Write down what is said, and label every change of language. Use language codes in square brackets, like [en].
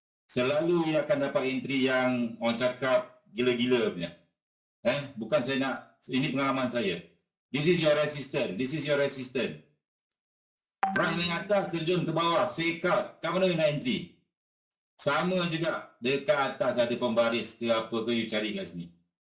[ms] Selalu you akan dapat entry yang orang cakap gila-gila punya. Bukan saya nak, ini pengalaman saya. [en] This is your resistance, this is your resistance. [ms] Price naik atas, terjun ke bawah, fake out. Kat mana you nak entry? Sama juga, dekat atas ada pembaris ke apa ke you cari kat sini.